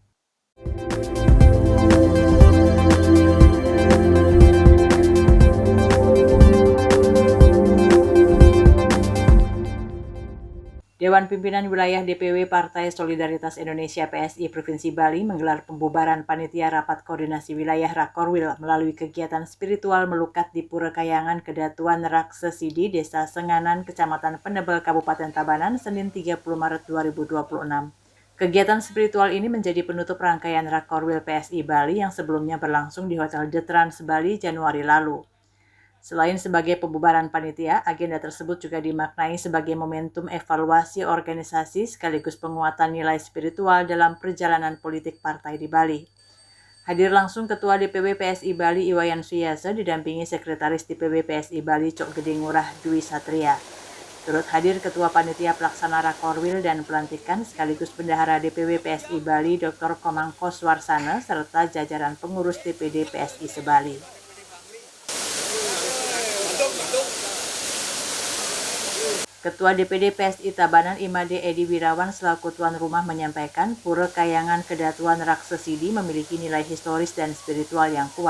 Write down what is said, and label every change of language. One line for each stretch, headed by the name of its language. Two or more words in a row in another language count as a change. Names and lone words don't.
Indonesian: Dewan Pimpinan Wilayah DPW Partai Solidaritas Indonesia PSI Provinsi Bali menggelar pembubaran panitia rapat koordinasi wilayah Rakorwil melalui kegiatan spiritual melukat di Pura Kayangan Kedatuan Raksesidi, Desa Senganan, Kecamatan Penebel, Kabupaten Tabanan, Senin 30 Maret 2026. Kegiatan spiritual ini menjadi penutup rangkaian Rakorwil PSI Bali yang sebelumnya berlangsung di Hotel The Trans Bali Januari lalu. Selain sebagai pembubaran panitia, agenda tersebut juga dimaknai sebagai momentum evaluasi organisasi sekaligus penguatan nilai spiritual dalam perjalanan politik partai di Bali. Hadir langsung Ketua DPW PSI Bali Wayan Suyase didampingi Sekretaris DPW PSI Bali Cok Gede Ngurah Dwi Satria. Turut hadir Ketua Panitia Pelaksana Rakorwil dan Pelantikan sekaligus Bendahara DPW PSI Bali Dr. Komangko Swarsana serta jajaran pengurus DPD PSI Sebali. Ketua DPD PSI Tabanan Imade Edi Wirawan selaku tuan rumah menyampaikan Pura Kayangan Kedatuan Raksesidi memiliki nilai historis dan spiritual yang kuat.